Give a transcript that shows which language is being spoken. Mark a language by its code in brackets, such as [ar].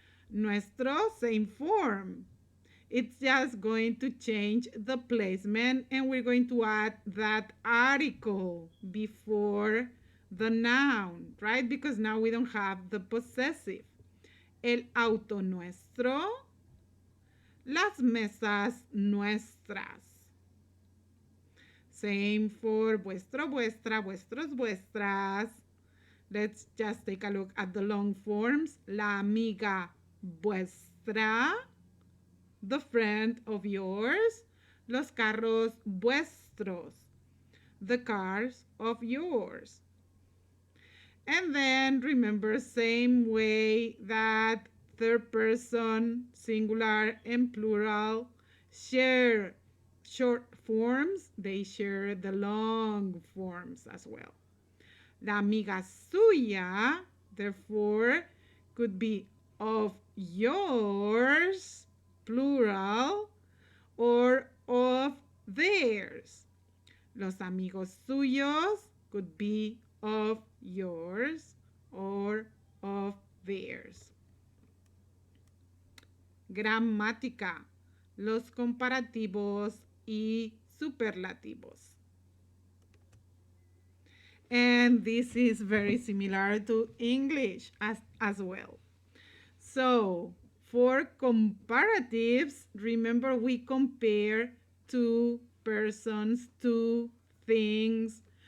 [en] Nuestro, same form. It's just going to change the placement and we're going to add that article before the noun, right? Because now we don't have the possessive. [es] El auto nuestro, las mesas nuestras. [en] Same for vuestro, vuestra, vuestros, vuestras. Let's just take a look at the long forms. [es] La amiga vuestra, [en] the friend of yours, [es] los carros vuestros, [en] the cars of yours. And then remember, same way that third person, singular and plural, share short forms, they share the long forms as well. [es] La amiga suya, [en] therefore, could be of yours, plural, or of theirs. [es] Los amigos suyos [en] could be of yours or of theirs. [es] Gramática, los comparativos y superlativos. [en] And this is very similar to English as well. So for comparatives, remember we compare two persons, two things.